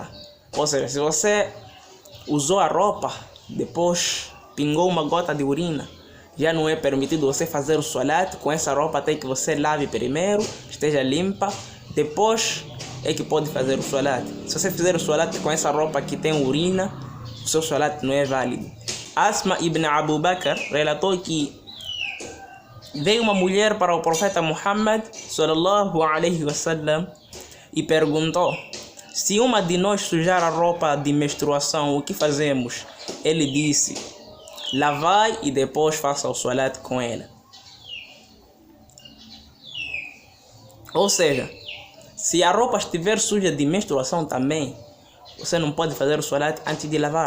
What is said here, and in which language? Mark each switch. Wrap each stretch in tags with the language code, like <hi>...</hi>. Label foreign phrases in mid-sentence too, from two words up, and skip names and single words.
<pt>Ou seja, se você usou a roupa, depois pingou uma gota de urina, já não é permitido você fazer o salat com essa roupa até que você lave primeiro, esteja limpa, depois é que pode fazer o salat. Se você fizer o salat com essa roupa que tem urina, o seu salat não é válido. Asma ibn Abu Bakr relatou que veio uma mulher para o profeta Muhammad</pt> <ar>صلى الله عليه وسلم</ar> <pt>e perguntou: se uma de nós sujar a roupa de menstruação, o que fazemos? Ele disse: lavai e depois faça o salat com ela. Ou seja, se a roupa estiver suja de menstruação também, você não pode fazer o salat antes de lavar.</pt>